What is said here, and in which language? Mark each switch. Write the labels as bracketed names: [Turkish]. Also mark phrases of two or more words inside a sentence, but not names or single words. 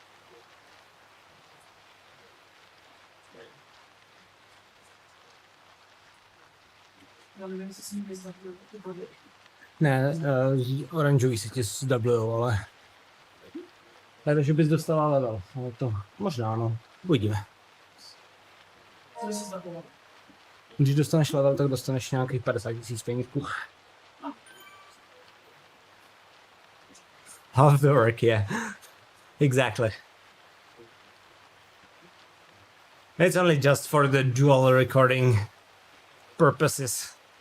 [Czech] Já nevím, jestli jsem vyzvedl ty body. Ne, oranžový se ti zdublují, ale... Takže bys dostala level, ale to možná, no. Uvidíme. Co bys se zdabloval? Když dostaneš level, tak dostaneš nějakých 50 000 penízků. [English] Half the work, yeah. Exactly. It's only just for the dual recording purposes.